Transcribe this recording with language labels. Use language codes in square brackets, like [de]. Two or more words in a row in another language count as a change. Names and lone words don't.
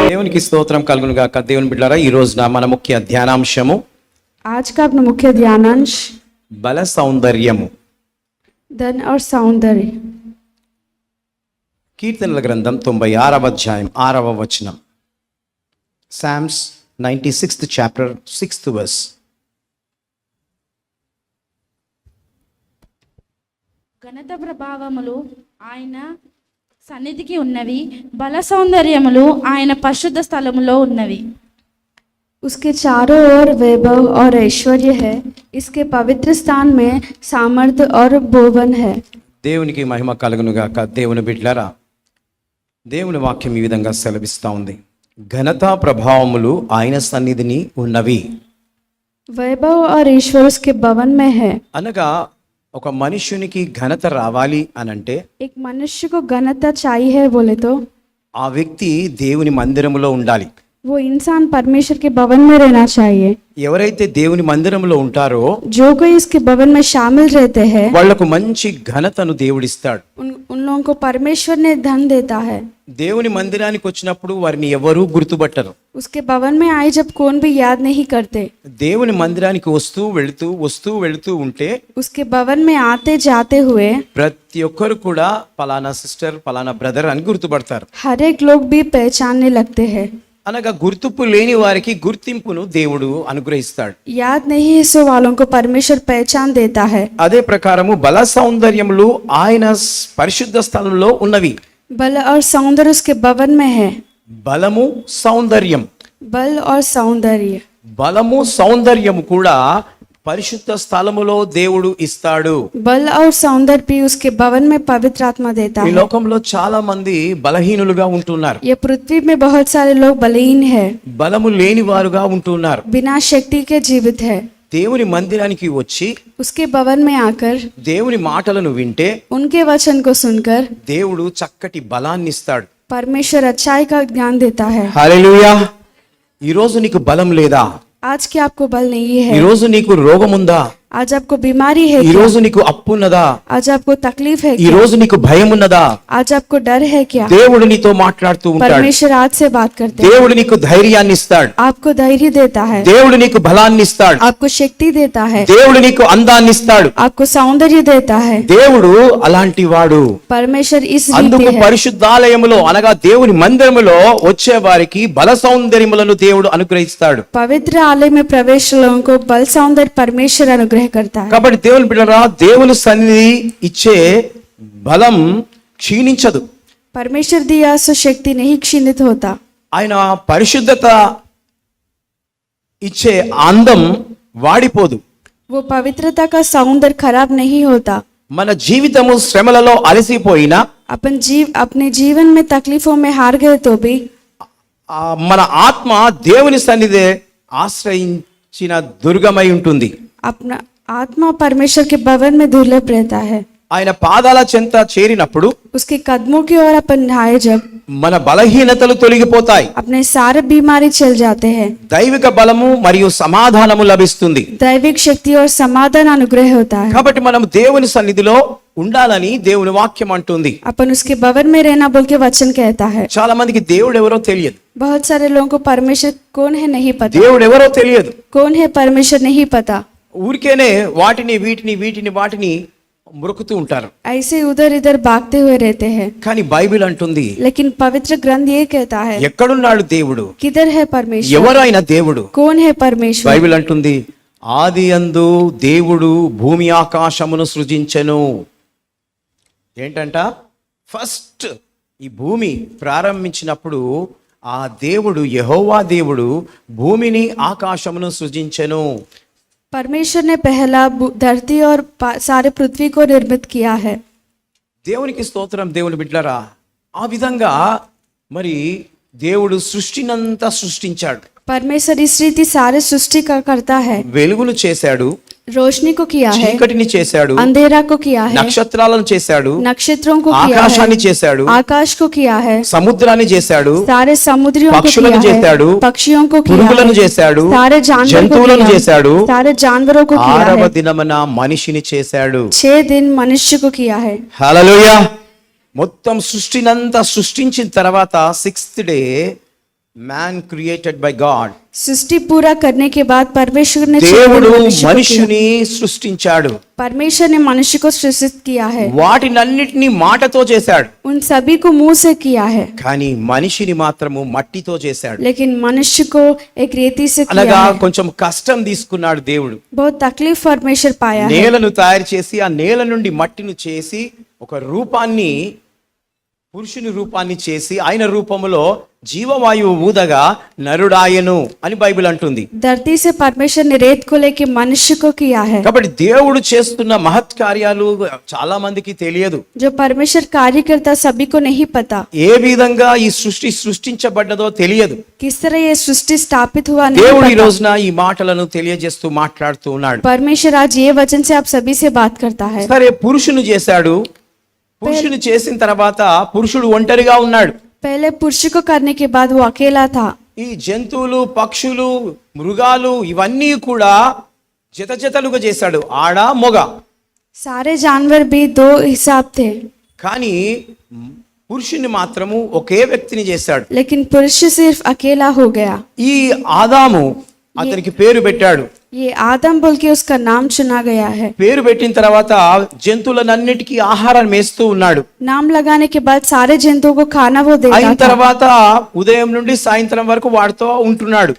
[te] దేవునికి స్తోత్రం కలుగును గాక. దేవుని బిడ్డలారా, ఈ రోజున మన ముఖ్య ధ్యానాంశము [hi] आज का अपना मुख्य ध्यानांश [te] బల సౌందర్యము. [hi] धन और सौंदर्य। [te] కీర్తనల గ్రంథం 96వ అధ్యాయం 6వ వచనం. [en] Psalms 96th chapter 6th verse. [te] ఘనత ప్రభావములు ఆయన సన్నిధికి ఉన్నవి, బల సౌందర్యములు ఆయన పరిశుద్ధ స్థలములో ఉన్నవి. [hi] उसके चारों ओर वैभव और ऐश्वर्य है, इसके पवित्र स्थान में सामर्थ्य और भुवन है। [te] దేవునికి మహిమ కలుగును గాక. దేవుని బిడ్డలారా, దేవుని వాక్యం ఈ విధంగా సెలవిస్తూ ఉంది. ఘనత ప్రభావములు ఆయన సన్నిధిని ఉన్నవి [hi] वैभव और ईश्वर उसके भवन में है। [te] అనగా ఒక మనుష్యునికి ఘనత రావాలి అనంటే [hi] एक मनुष्य को घनता चाहिए है बोले तो [te] ఆ వ్యక్తి దేవుని మందిరములో ఉండాలి. [hi] वो इंसान परमेश्वर के भवन में रहना चाहिए। [te] ఎవరైతే దేవుని మందిరంలో ఉంటారో [hi] जो कोई इसके भवन में शामिल रहते हैं [te] వాళ్లకు మంచి ఘనతను దేవుడిస్తాడు. [hi] उन लोगों को परमेश्वर ने धन देता है। [te] దేవుని మందిరానికి వచ్చినప్పుడు వారిని ఎవరూ గుర్తుపట్టరు. [hi] उसके भवन में आए जब कौन भी याद नहीं करते। [te] దేవుని మందిరానికి వస్తూ వెళుతూ ఉంటే [hi] उसके भवन में आते जाते हुए [te] ప్రతి ఒక్కరు కూడా పలానా సిస్టర్ పలానా బ్రదర్ అని గుర్తుపడతారు. [hi] हर एक लोग भी पहचानने लगते हैं। [te] అనగా గుర్తింపు లేని వారికి గుర్తింపును దేవుడు అనుగ్రహిస్తాడు. [hi] याद नहीं है सो वालों को परमेश्वर पहचान देता है। [te] అదే ప్రకారము బల సౌందర్యములు ఆయన పరిశుద్ధ స్థలంలో ఉన్నవి. [hi] बल और सौंदर्य उसके भवन में है। [te] బలము సౌందర్యం, [hi] बल और सौंदर्य, [te] బలము సౌందర్యము కూడా పరిశుద్ధ స్థలములో దేవుడు ఇస్తాడు. [hi] बल और सौंदर्य भी उसके भवन में पवित्र आत्मा देता [te] ఈ [hi] है। [te] లోకంలో చాలా మంది బలహీనులుగా ఉంటున్నారు, [hi] ये पृथ्वी में बहुत सारे लोग बलहीन है, [te] బలము లేని వారుగా ఉంటున్నారు. [hi] बिना शक्ति के जीवित है। [te] దేవుని మందిరానికి వచ్చి [hi] उसके भवन में आकर [te] దేవుని మాటలను వింటే [hi] उनके वचन को सुनकर [te] దేవుడు చక్కటి బలాన్ని ఇస్తాడు. [hi] परमेश्वर अच्छाई का ज्ञान देता है। [te] హల్లెలూయా. ఈ రోజు నీకు బలం లేదా? [hi] आज क्या आपको बल नहीं [te] ఈ [hi] है? [te] రోజు నీకు రోగం ఉందా? [hi] आज आपको बीमारी है [te] ఈ [hi] क्या? [te] రోజు నీకు అప్పు ఉన్నదా? [hi] आज आपको तकलीफ है [te] ఈ [hi] क्या? [te] రోజు నీకు భయం ఉన్నదా? [hi] आज आपको डर है क्या? [te] దేవుడు నీతో మాట్లాడుతూ ఉంటాడు. [hi] परमेश्वर आज से बात करते हैं। [te] దేవుడు నీకు ధైర్యాన్ని ఇస్తాడు. [hi] आपको धैर्य देता है, [te] దేవుడు నీకు బలాన్ని ఇస్తాడు. [hi] आपको शक्ति देता है, [te] దేవుడు నీకు అందాన్ని ఇస్తాడు. [hi] आपको सौंदर्य देता है। [te] దేవుడు అలాంటి వాడు. [hi] परमेश्वर इस [te] అందుకు [hi] रीति है। [te] పరిశుద్ధాలయములో అనగా దేవుని మందిరములో వచ్చే వారికి బల సౌందర్యములను దేవుడు అనుగ్రహిస్తాడు. [hi] पवित्र आलय में प्रवेश लोगों को बल सौंदर्य परमेश्वर अनुग्रह करता है। [te] కాబట్టి దేవుని బిడ్డలారా, దేవుని సన్నిధి ఇచ్చే బలం క్షీణించదు. [hi] परमेश्वर दिया सो शक्ति नहीं क्षीणित होता। [te] ఆయన పరిశుద్ధత ఇచ్చే అందం వాడిపోదు. [hi] वो पवित्रता का सौंदर्य खराब नहीं होता। [te] మన జీవితము శ్రమలలో అలసిపోయినా [hi] अपने जीवन में तकलीफों में हार गए तो भी [te] మన ఆత్మ దేవుని సన్నిధి ఆశ్రయించిన దుర్గమై ఉంటుంది. [hi] अपना आत्मा परमेश्वर के भवन में दुर्लभ रहता है। [te] ఆయన పాదాల చెంత చేరినప్పుడు [hi] उसके कदमों की ओर अपन आए जब [te] మన బలహీనతలు తొలగిపోతాయి. [hi] अपने सारे बीमारी चल जाते हैं। [te] దైవిక బలము మరియు సమాధానము లభిస్తుంది. [hi] दैविक शक्ति और समाधान अनुग्रह होता है। [te] కాబట్టి మనం దేవుని సన్నిధిలో ఉండాలని దేవుని వాక్యం అంటుంది. [hi] अपन उसके भवन में रहना बोल के वचन कहता है। [te] చాలా మందికి దేవుడు ఎవరో తెలియదు. [hi] बहुत सारे लोगों को परमेश्वर कौन है नहीं पता। [te] దేవుడు ఎవరో తెలియదు. [hi] कौन है परमेश्वर नहीं पता। [te] ఊరికేనే వాటిని వాటిని మురుకుతూ ఉంటారు. [hi] ऐसे उधर इधर भागते हुए रहते हैं। [te] కానీ బైబిల్ అంటుంది, [hi] लेकिन पवित्र ग्रंथ ये कहता है, [te] ఎక్కడున్నాడు దేవుడు? [hi] किधर है परमेश्वर? [te] ఎవరైనా దేవుడు? [hi] कौन है परमेश्वर? [te] బైబిల్ అంటుంది, ఆది యందు దేవుడు భూమి ఆకాశమును సృజించెను. ఏంటంట? ఫస్ట్ ఈ భూమి ప్రారంభించినప్పుడు ఆ దేవుడు యెహోవా దేవుడు భూమిని ఆకాశమును సృజించెను. [hi] परमेश्वर ने पहला धरती और सारे पृथ्वी को निर्मित किया है। [te] దేవునికి స్తోత్రం. దేవుని బిడ్డలారా, ఆ విధంగా మరి దేవుడు సృష్టినంతా సృష్టించాడు. [hi] परमेश्वर इस रीति सारे सृष्टि का करता है। [te] వెలుగును చేశాడు, [hi] रोशनी को किया है, [te] చీకటిని చేశాడు, [hi] अंधेरा को किया है, [te] నక్షత్రాలను చేశాడు, [hi] नक्षत्रों को किया [te] ఆకాశాన్ని [hi] है, [te] చేశాడు, [hi] आकाश को किया है, [te] సముద్రాన్ని చేశాడు, [hi] सारे समुद्रियों को [te] పక్షులను [hi] किया [te] చేశాడు, [hi] है, पक्षियों को किया [te] పురుగులను [hi] है, [te] చేశాడు, [hi] सारे जानवरों को [te] జంతువులను [hi] किया [te] చేశాడు, [hi] है, सारे जानवरों को किया [te] ఆరవ [hi] है, [te] దినమున మనిషిని చేశాడు. [hi] 6 दिन मनुष्य को किया है। [te] హల్లెలూయా. మొత్తం సృష్టినంతా సృష్టించిన తర్వాత [en] 6th day man created by God. [hi] सृष्टि पूरा करने के बाद परमेश्वर ने [te] దేవుడు [hi] मनुष्य को किया। [te] మనిషిని సృష్టించాడు. [hi] परमेश्वर ने मनुष्य को सृजित किया है, [te] వాటినన్నిటినీ మాటతో చేశాడు. [hi] उन सभी को मुंह से किया है, [te] కానీ మనిషిని మాత్రము మట్టితో చేశాడు. [hi] लेकिन मनुष्य को एक रेती से किया [te] అనగా [hi] है। [te] కొంచెం కష్టం తీసుకున్నాడు దేవుడు. [hi] बहुत तकलीफ परमेश्वर पाया है। [te] నేలను తయారు చేసి ఆ నేల నుండి మట్టిని చేసి ఒక రూపాన్ని, పురుషుని రూపాన్ని చేసి ఆయన రూపములో జీవవాయువు ఊదగా నరుడాయను అని బైబిల్ అంటుంది. [hi] धरती से परमेश्वर ने रेत को लेके मनुष्य को किया है। [te] కాబట్టి దేవుడు చేస్తున్న మహత్ కార్యాలు చాలా మందికి తెలియదు. [hi] जो परमेश्वर कार्य करता सभी को नहीं पता, [te] ఏ విధంగా ఈ సృష్టి సృష్టించబడ్డదో తెలియదు. [hi] किस तरह ये सृष्टि स्थापित हुआ नहीं [te] దేవుడు ఈ [hi] पता। [te] రోజున ఈ మాటలను తెలియజేస్తూ మాట్లాడుతూ ఉన్నాడు. [hi] परमेश्वर आज ये वचन से आप सभी से बात करता है। [te] సరే, పురుషుని చేశాడు. పురుషుని చేసిన తర్వాత పురుషుడు ఒంటరిగా ఉన్నాడు. [hi] पहले पुरुष को करने के बाद वो अकेला था। [te] ఈ జంతువులు, పక్షులు, మృగాలు ఇవన్నీ కూడా జతలుగా చేశాడు, ఆడ మొగ. [hi] सारे जानवर भी दो हिसाब थे, [te] కానీ పురుషుని మాత్రము ఒకే వ్యక్తిని చేశాడు. [hi] लेकिन पुरुष सिर्फ अकेला हो गया। [te] ఈ ఆదాము అతనికి పేరు పెట్టాడు. [hi] ये आदम बोल के उसका नाम चुना गया है। [te] పేరు పెట్టిన తర్వాత జంతువులన్నిటికీ ఆహారం వేస్తూ ఉన్నాడు. [hi] नाम लगाने के बाद सारे जंतुओं को खाना वो देता [te] అయిన [hi] था। [te] తర్వాత ఉదయం నుండి సాయంత్రం వరకు వాడితో ఉంటున్నాడు.